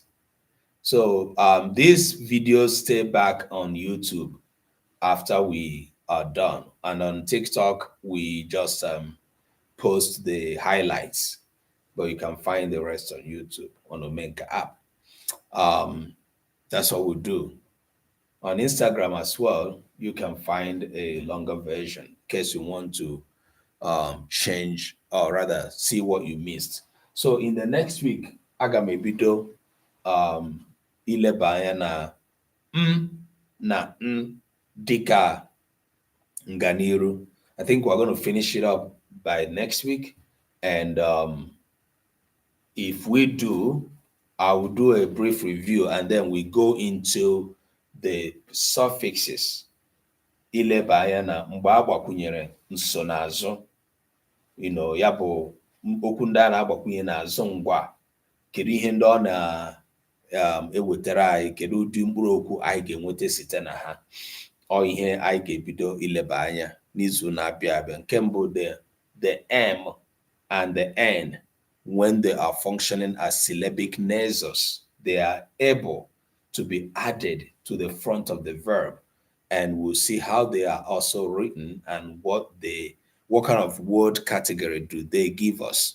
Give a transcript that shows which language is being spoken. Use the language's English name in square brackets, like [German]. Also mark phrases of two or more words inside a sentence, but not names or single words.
[English] So these videos stay back on YouTube after we are done, and on TikTok we just post the highlights, but you can find the rest on YouTube on Omenka app. That's what we do. On Instagram as well, you can find a longer version in case you want to change, or rather see what you missed. So in the next week, [Igbo] aga m ebido ileba anya na dika nganiru. [English] I think we're going to finish it up by next week, and if we do, I will do a brief review, and then we go into the suffixes. [Igbo] Ileba anya na mgbe agbakwunyere nsonaazụ, ya bụ okwu ndị a na-agbakwunye n'azụ ngwa, kedu ihe ndị ọ na-ewetara anyị, kedu ụdị mkpụrụ okwu anyị ga-enweta site na ha. Ọ ihe anyị ga-ebido ileba anya n'izu na-abịa abịa. Nke mbụ, [English] the M and the N, when they are functioning as syllabic nasals, they are able to be added to the front of the verb, and we'll see how they are also written and what kind of word category do they give us.